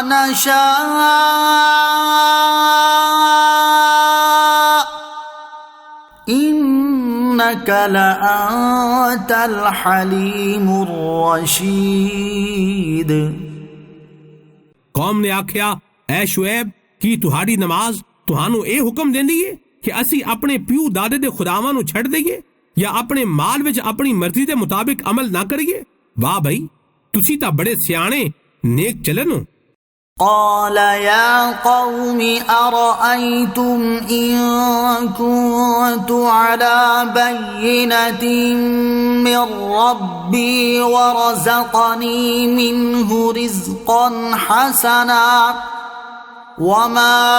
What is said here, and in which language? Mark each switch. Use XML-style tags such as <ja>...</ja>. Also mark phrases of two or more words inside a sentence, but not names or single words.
<ar>نشاء إنك لأنت الحليم الرشيد۔</ar> <pa>ਕੌਮ ਨੇ ਆਖਿਆ, ਐ ਸ਼ੁਐਬ, ਕੀ ਤੁਹਾਡੀ ਨਮਾਜ਼ ਤੁਹਾਨੂੰ ਇਹ ਹੁਕਮ ਦਿੰਦੀ ਹੈ ਕਿ ਅਸੀਂ ਆਪਣੇ ਪਿਓ ਦਾਦੇ ਦੇ ਖੁਦਾਵਾਂ ਨੂੰ ਛੱਡ ਦਈਏ ਜਾਂ ਆਪਣੇ ਮਾਲ ਵਿੱਚ ਆਪਣੀ ਮਰਜ਼ੀ ਦੇ ਮੁਤਾਬਿਕ ਅਮਲ ਨਾ ਕਰੀਏ? ਵਾਹ ਭਾਈ, ਤੁਸੀਂ ਤਾਂ ਬੜੇ ਸਿਆਣੇ ਨੇਕ ਚਲਨ ਹੋ।</pa> <ar>قال يا قوم أرأيتم إن كنت على بينة من ربي ورزقني منه رزقا حسنا وما</ar>